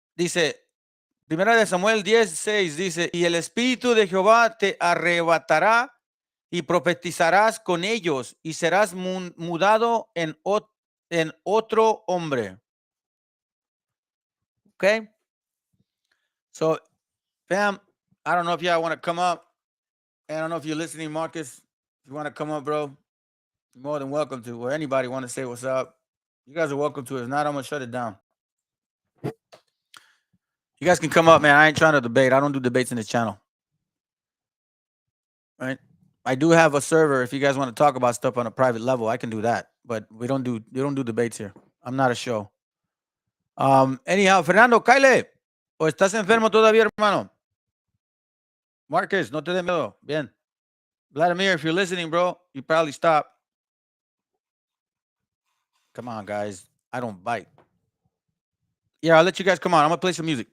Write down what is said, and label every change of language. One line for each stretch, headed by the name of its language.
Spanish: Dice, 1 Samuel 10:6 dice, y el Espíritu de Jehová te arrebatará y profetizarás con ellos y serás mudado en otro hombre.
English: Okay? So, fam, I don't know if y'all want to come up. I don't know if you're listening, Marcus. If you want to come up, bro, you're more than welcome to. Or anybody want to say what's up. You guys are welcome to it. If not, I'm gonna shut it down. You guys can come up, man. I ain't trying to debate. I don't do debates in this channel. Right? I do have a server. If you guys want to talk about stuff on a private level, I can do that. But we don't do debates here. I'm not a show. Anyhow,
Spanish: Fernando, Kyle, ¿o estás enfermo todavía, hermano? Marcus, no te dé miedo. Bien.
English: Vladimir, if you're listening, bro, you probably stop. Come on, guys. I don't bite. Yeah, I'll let you guys come on. I'm going to play some music.